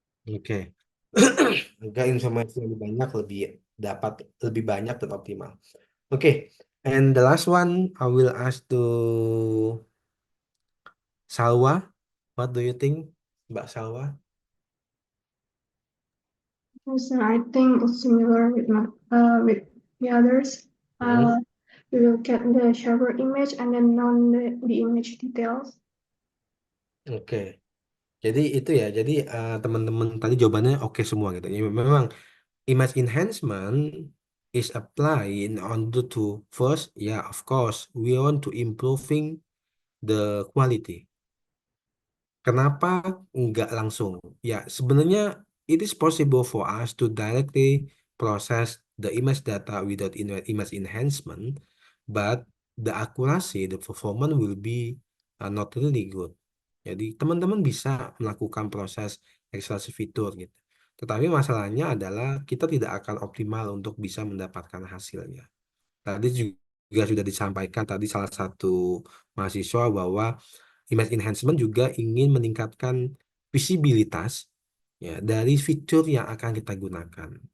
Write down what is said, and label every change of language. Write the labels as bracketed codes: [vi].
[id] Oke, agar informasi lebih banyak, dapat lebih banyak dan optimal. [en] Oke, and the last one I will ask to Salwa. What do you think, Mbak Salwa? So I think it's similar with the others. We will get the sharper image and then know the image details. [id] Oke, jadi itu ya. Jadi teman-teman tadi jawabannya oke semua gitu. Ya, memang [en] image enhancement is applied in order to first, yeah, of course, we want to improving the quality. [id] Kenapa nggak langsung? Ya, sebenarnya [en] it is possible for us to directly process the image data without image enhancement, but the accuracy, the performance will be not really good. [id] Jadi teman-teman bisa melakukan proses ekstraksi fitur gitu. Tetapi masalahnya adalah kita tidak akan optimal untuk bisa mendapatkan hasilnya. Tadi juga sudah disampaikan tadi salah satu mahasiswa bahwa image enhancement juga ingin meningkatkan visibilitas ya dari fitur yang akan kita gunakan.